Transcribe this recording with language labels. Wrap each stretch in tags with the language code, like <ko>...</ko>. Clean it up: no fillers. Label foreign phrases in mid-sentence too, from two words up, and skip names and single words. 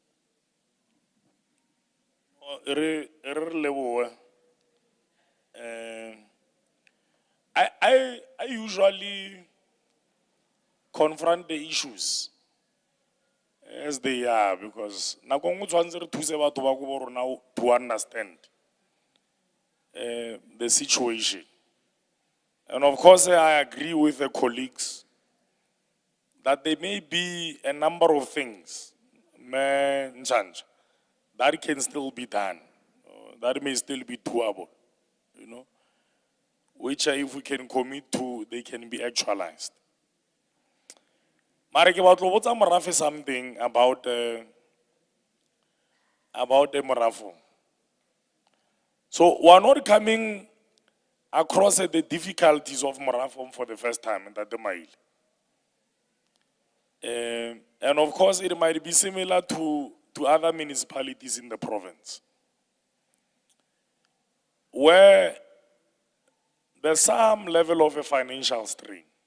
<en>I usually confront the issues as they are, because</en> <tn>nako nngwe tshwanetse re thuse batho ba ko bo rona</tn> <en>to understand the situation. And of course, I agree with the colleagues that there may be a number of things that can still be done, that may still be doable, you know, which if we can commit to, they can be actualized.</en> <st>Mara ke batla ho botsa Morafe</st> <en>something about the</en> <st>Morafo.</st> <en>So we're not coming across the difficulties of Morafo for the first time in that Mail. And of course, it might be similar to other municipalities in the province, where there's some level of a financial strain.</en>